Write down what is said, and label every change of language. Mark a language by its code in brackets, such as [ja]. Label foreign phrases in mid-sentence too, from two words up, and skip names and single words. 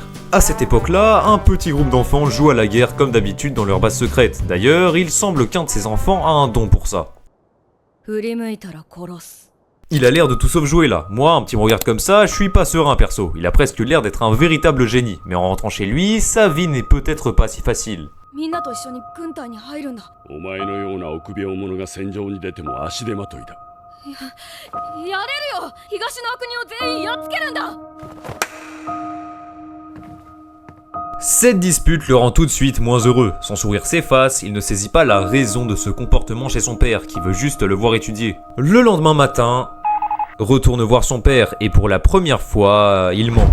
[fr] À cette époque-là, un petit groupe d'enfants joue à la guerre comme d'habitude dans leur base secrète. D'ailleurs, il semble qu'un de ces enfants a un don pour ça. Il a l'air de tout sauf jouer là. Moi, un petit me regarde comme ça, je suis pas serein perso. Il a presque l'air d'être un véritable génie. Mais en rentrant chez lui, sa vie n'est peut-être pas si facile. [ja] みんなと一緒に軍隊に入るんだ。お前のような臆病者が戦場に出ても足手まといだ。やれるよ。東の国を全員やっつけるんだ。 [fr] Cette dispute le rend tout de suite moins heureux. Son sourire s'efface, il ne saisit pas la raison de ce comportement chez son père, qui veut juste le voir étudier. Le lendemain matin, retourne voir son père, et pour la première fois, il ment.